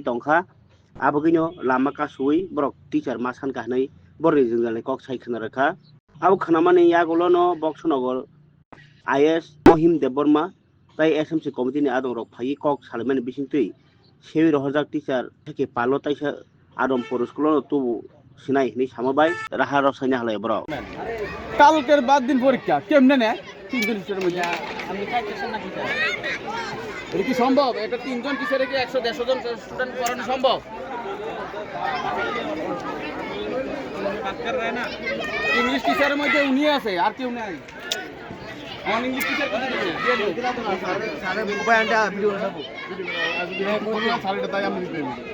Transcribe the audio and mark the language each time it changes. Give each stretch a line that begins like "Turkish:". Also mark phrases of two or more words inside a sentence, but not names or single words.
Kok Borok: दंखा आबोगैनो लामा कासुयै बरक टिचार मा सानकाहनै बरनि जोंजाले कक सायखना रखा आबो खानामानि यागोलनो बक्सनगर आईएएस महिम देबबर्मा ताई एसएमसी कमिटिनि आदम रक फाइ कक सालमानि बिसिंतै सेवि रहरजाक टिचार थेके पालो ताइसा आदमपुर स्कुलनो तुबु सिनाय नि सामबाय राहा रसायना हलाय बरक
Bangla: কালকের বাদ দিন পরীক্ষা কেমনে নেয় তিনজন টিচারের মধ্যে আমি চাইতেছেন না টিচার এটা কি সম্ভব এটা তিনজন টিচারে কি 100-150 জন স্টুডেন্ট পড়ানো সম্ভব ইংলিশ টিচারের মধ্যে উনি আছে আর কেউ নাই কোন ইংলিশ টিচার কথা বলছে স্যারের মোবাইলটা ভিডিও দেখাবো ভিডিও স্যারের তাই আমি দিই